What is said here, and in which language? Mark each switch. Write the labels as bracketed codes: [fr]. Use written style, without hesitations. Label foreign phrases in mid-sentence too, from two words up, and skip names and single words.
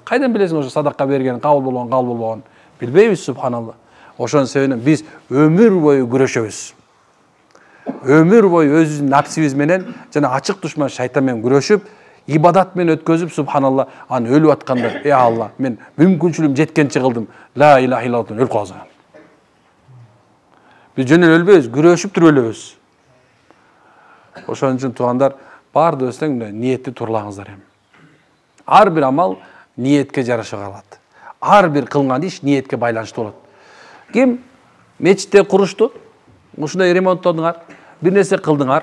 [ky] Кайдан билесиң ошо садака бергенин кабыл болгон, кабыл болбогонун? Билбейбиз, субханалла. Ошонун себебинен биз өмүр бою күрөшөбүз. Өмүр бою өзүбүздүн напсибиз менен жана ачык душман шайтан менен күрөшүп, ибадат менен өткөзүп, субханалла, аны өлүп атканда, ey Алла, мен мүмкүнчүлүгүм жеткенче кылдым. [ar] لا إله إلا الله [ky] өлүп калсам. Биз жөн эле өлбөйбүз, күрөшүп туруп өлөбүз. Ошон үчүн туугандар, баардыгыбыз тең ниетти турлаңыздар эми. Ар бир амал ниетке жараша калат. Ар бир кылган иш ниетке байланыштуу болот. Ким мечитте курушту, ушундай ремонттодуңар, бир нерсе кылдыңар.